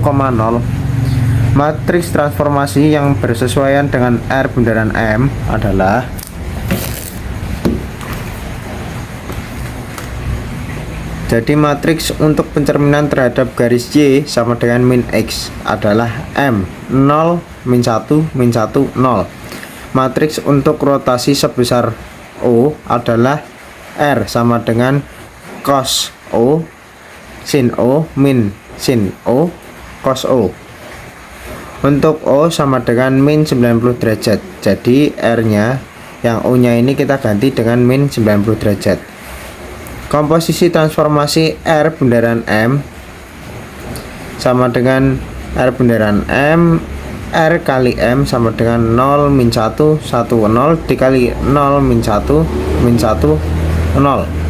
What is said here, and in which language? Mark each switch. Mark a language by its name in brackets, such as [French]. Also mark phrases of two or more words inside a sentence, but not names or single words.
[Indonesian] Matriks transformasi yang bersesuaian dengan R bundaran M adalah matriks untuk pencerminan terhadap garis Y sama dengan min X adalah M 0 min 1 min 1 0. Matriks untuk rotasi sebesar O adalah R sama dengan cos O sin O min sin O cos O. Untuk O sama dengan min 90 derajat. Jadi R nya yang O nya ini kita ganti dengan min 90 derajat. Komposisi transformasi R bundaran M sama dengan R bundaran M, R kali M sama dengan 0 min 1 1 0 dikali 0 min 1 min 1 0.